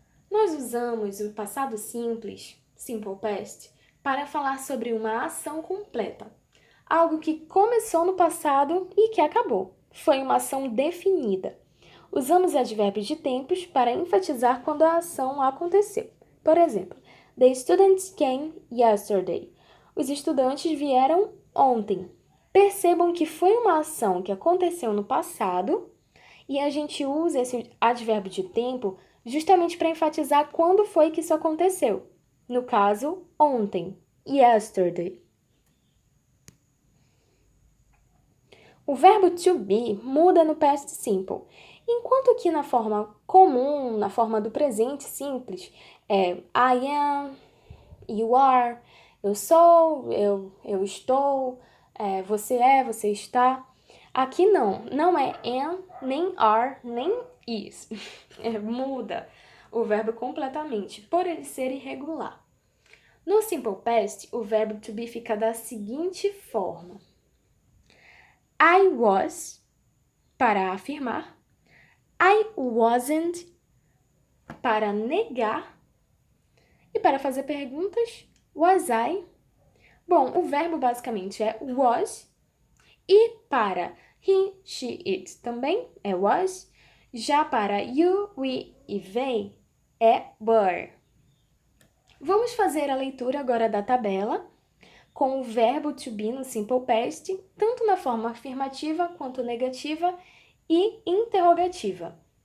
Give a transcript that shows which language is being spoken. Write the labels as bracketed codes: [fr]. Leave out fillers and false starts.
[pt] Nós usamos o passado simples, simple past, para falar sobre uma ação completa, algo que começou no passado e que acabou. Foi uma ação definida. Usamos advérbios de tempos para enfatizar quando a ação aconteceu. Por exemplo, [en] the students came yesterday. [pt] Os estudantes vieram ontem. Percebam que foi uma ação que aconteceu no passado e a gente usa esse advérbio de tempo justamente para enfatizar quando foi que isso aconteceu. No caso, ontem, yesterday. O verbo to be muda no past simple, enquanto que na forma comum, na forma do presente simples, é [en] I am, you are, [pt] eu sou, eu estou, você está. Aqui não é am, nem are, nem is. Muda o verbo completamente, por ele ser irregular. No simple past, o verbo to be fica da seguinte forma. [en] I was, [pt] para afirmar. [en] I wasn't, [pt] para negar. E para fazer perguntas, [en] was I? [pt] Bom, o verbo basicamente é was. E para he, she, it também é was. Já para you, we e they é were. Vamos fazer a leitura agora da tabela com o verbo to be no simple past, tanto na forma afirmativa quanto negativa e interrogativa.